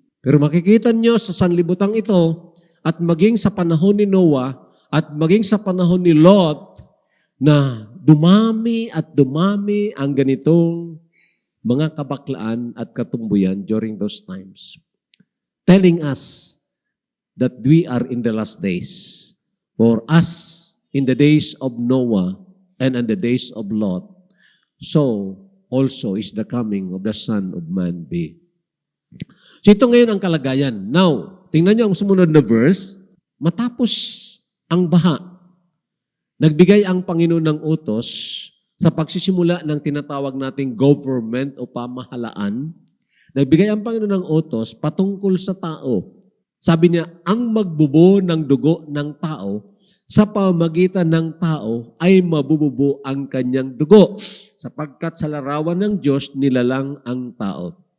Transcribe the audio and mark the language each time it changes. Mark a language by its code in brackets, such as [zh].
[tl] Pero makikita nyo sa sanlibutang ito at maging sa panahon ni Noah at maging sa panahon ni Lot na dumami at dumami ang ganitong mga kabaklaan at katumbuyan [en] during those times. Telling us that we are in the last days. For us, in the days of Noah and in the days of Lot, so also is the coming of the Son of Man be. [tl] So ito ngayon ang kalagayan. [en] Now, [tl] tingnan niyo ang sumunod na verse. Matapos ang baha, nagbigay ang Panginoon ng utos sa pagsisimula ng tinatawag nating government o pamahalaan. Nagbigay ang Panginoon ng utos patungkol sa tao. Sabi niya, ang magbubo ng dugo ng tao, sa pamamagitan ng tao ay mabububo ang kanyang dugo, sapagkat sa larawan ng Diyos nilalang ang tao.